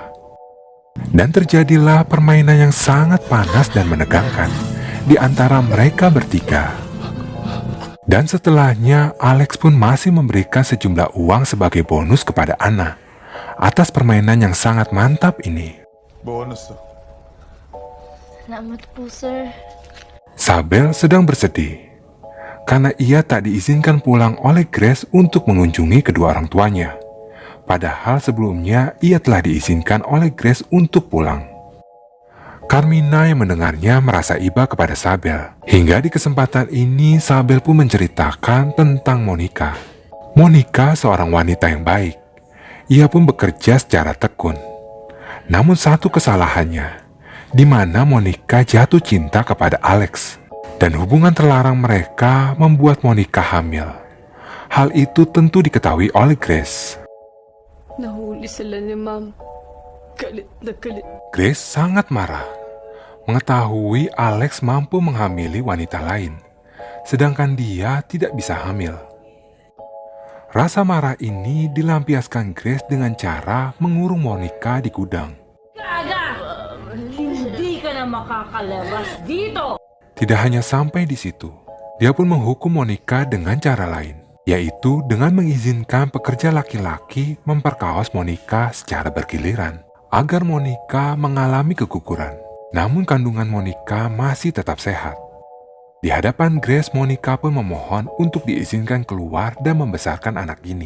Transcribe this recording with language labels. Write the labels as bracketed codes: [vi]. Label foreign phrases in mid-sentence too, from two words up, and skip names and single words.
[id] Dan terjadilah permainan yang sangat panas dan menegangkan di antara mereka bertiga. Dan setelahnya, Alex pun masih memberikan sejumlah uang sebagai bonus kepada Anna atas permainan yang sangat mantap ini. Bonus tuh. [tl] Salamat po, sir. [id] Sabel sedang bersedih karena ia tak diizinkan pulang oleh Grace untuk mengunjungi kedua orang tuanya. Padahal sebelumnya ia telah diizinkan oleh Grace untuk pulang. Carmina yang mendengarnya merasa iba kepada Sabel. Hingga di kesempatan ini Sabel pun menceritakan tentang Monica. Monica seorang wanita yang baik. Ia pun bekerja secara tekun. Namun satu kesalahannya, di mana Monica jatuh cinta kepada Alex. Dan hubungan terlarang mereka membuat Monica hamil. Hal itu tentu diketahui oleh Grace. [tl] Nahuli sila ni Ma'am. Galit na galit. [id] Grace sangat marah mengetahui Alex mampu menghamili wanita lain, sedangkan dia tidak bisa hamil. Rasa marah ini dilampiaskan Grace dengan cara mengurung Monica di gudang. [tl] Hindi ka na makakalabas dito! [id] Tidak hanya sampai di situ, dia pun menghukum Monica dengan cara lain, yaitu dengan mengizinkan pekerja laki-laki memperkaos Monica secara bergiliran, agar Monica mengalami keguguran. Namun kandungan Monica masih tetap sehat. Di hadapan Grace, Monica pun memohon untuk diizinkan keluar dan membesarkan anak ini.